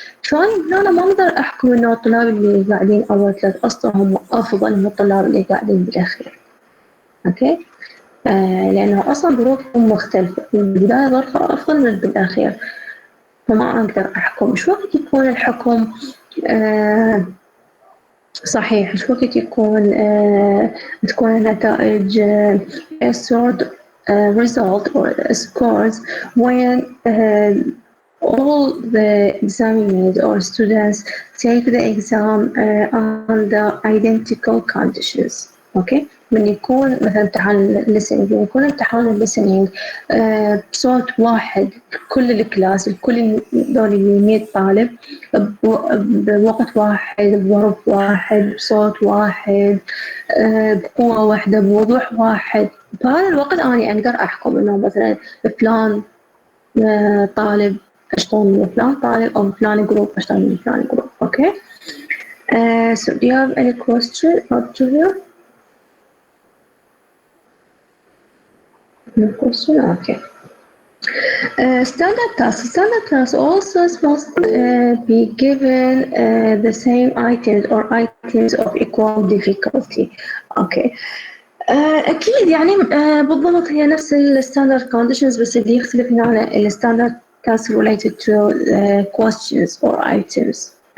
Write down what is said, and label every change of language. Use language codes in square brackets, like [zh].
[ar] ثاني أنا ما أقدر أحكم إنه الطلاب اللي قاعدين أول 3 أسطر هم أفضل من الطلاب اللي قاعدين بالأخير. أوكي؟ لأنه أصلا ظروفهم مختلفة، البداية ظروفها أفضل من بالأخير، فما أقدر أحكم. شو وقت يكون الحكم صحيح؟ شو وقت يكون تكون النتائج [en] sort result or scores when all the examiners or students take the exam under identical conditions. Okay. [ar] من يكون مثلا امتحان listening، من يكون امتحان listening بصوت واحد كل الكلاس، الكل دول 100 طالب بوقت واحد، بظرف واحد، بصوت واحد، بقوة واحدة، بوضوح واحد، بهذا الوقت أنا أقدر أحكم إنه مثلا فلان طالب أشطر من فلان طالب، أو فلان جروب أشطر من فلان جروب. [en] Okay. So do you have any question up to here? No question? Okay. Standard task. Standard task also must be given the same items or items of equal difficulty. Okay. [ar] أكيد يعني بالضبط هي نفس الستاندرد conditions، بس اللي يختلف هنا الستاندرد task [en] related to questions or items.